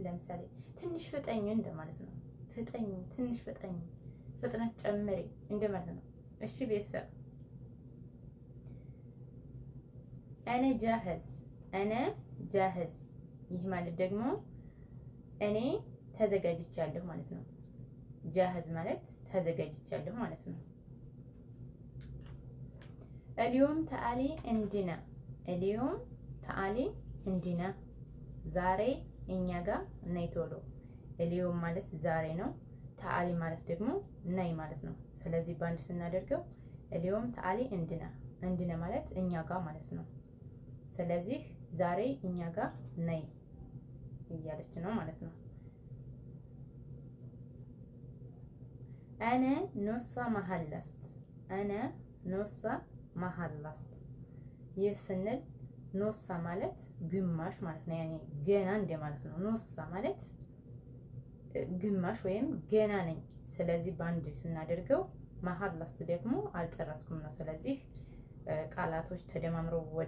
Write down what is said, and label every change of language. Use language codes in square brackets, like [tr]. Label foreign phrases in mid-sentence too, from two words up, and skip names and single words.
[am] ለምሳሌ ትንሽ ፍጠኝ እንደማለት ነው። ፍጠኝ፣ ትንሽ ፍጠኝ፣ ፍጥነት ጨምሪ እንደማለት ነው። እሺ ቤተሰብ [ar] أنا جاهز፣ أنا جاهز [am] ይህ ማለት ደግሞ ዝግጁ ነኝ እንደማለት ነው። ፍጠኝ፣ ትንሽ ፍጠኝ፣ ፍጥነት ጨምሪ እንደማለት ነው። እሺ ቤተሰብ [ar] أنا جاهز፣ أنا جاهز [am] ይህ ማለት ደግሞ ትንሽ ፍጠኝ፣ ትንሽ ፍጠኝ፣ ፍጥነት ጨምሪ እንደማለት ነው። እሺ ቤተሰብ [ar] أنا جاهز፣ أنا جاهز [am] ይህ ማለት ደግሞ እኔ ተዘጋጅቻለሁ ማለት ነው። ጃህዝ ማለት ተዘጋጅቻለሁ ማለት ነው። [ar] اليوم تعالي عندنا اليوم تعالي عندنا [am] ዛሬ እኛ ጋር ነይ ቶሎ። اليوم ማለት ዛሬ ነው። تعالي ማለት ደግሞ ነይ ማለት ነው። ስለዚህ በአንድ ስናደርገው [ar] اليوم تعالي عندنا عندنا [am] ማለት እኛ ጋር ማለት ነው። ስለዚህ ዛሬ እኛ ጋር ነይ እያለች ነው ማለት ነው። [ar] أنا نص ما خلصت أنا نص ما خلصت [am] ይህ ስንል ኖሳ ማለት ግማሽ ማለት ነው። ያኔ ገና እንደ ማለት ነው። ኖሳ ማለት ግማሽ ወይም ገና ነኝ። ስለዚህ በአንድ ስናደርገው ማሐላስት ደግሞ አልጨረስኩም ነው። ስለዚህ ቃላቶች ተደማምረው ወደ